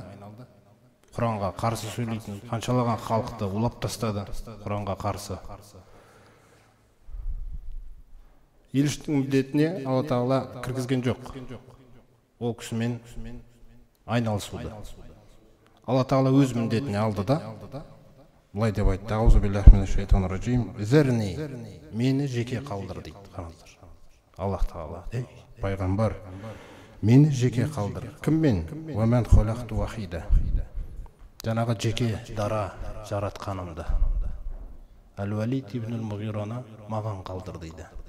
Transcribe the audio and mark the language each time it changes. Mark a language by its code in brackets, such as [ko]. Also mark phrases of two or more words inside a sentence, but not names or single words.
[kk] Құранға қарсы сөйлейтін, қаншалаған халықты улап тастады Құранға қарсы. Елшінің міндетіне Алла Тағала кіргізген жоқ. Ол кісімен айналысуды. Алла Тағала өз міндетіне алды да, бұлай деп айтты: [ar] أعوذ بالله من الشيطان الرجيم, [kk] зерни, мені жеке қалдыр дейді. Қараңыздар. Аллах Тағала: "Ей пайғамбар, мені жеке қалдыр." Кіммен? [ar] "ومن خلقت وحيدا." [kk] Жаңағы жеке дара жаратқанымды. Әл-Валид ибн Ал-Муғираны маған қалдыр дейді.